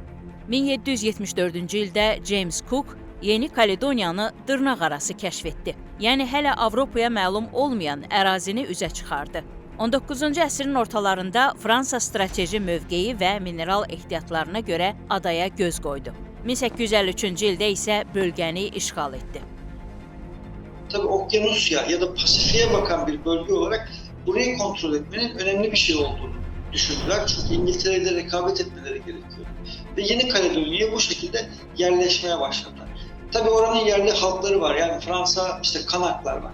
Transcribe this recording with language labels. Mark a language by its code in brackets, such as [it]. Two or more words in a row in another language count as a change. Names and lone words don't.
[az] 1774-cü ildə James Cook Yeni Kaledoniyanı dırnaqarası kəşf etdi. Yəni hələ Avropaya məlum olmayan ərazini üzə çıxardı. 19-cu əsrin ortalarında Fransa strateji mövqeyi və mineral ehtiyatlarına görə adaya göz qoydu. 1853-cü ildə isə bölgəni işğal etdi. [tr] Tabii Okyanusya ya da Pasifik'e bakan bir bölge olarak burayı kontrol etmenin önemli bir şey olduğunu düşündüler. Çünkü İngiltere ile rekabet etmeleri gerekiyor. Ve Yeni Kaledonya'ya bu şekilde yerleşmeye başladılar. Tabii oranın yerli halkları var. Yani Fransa, işte Kanaklar var.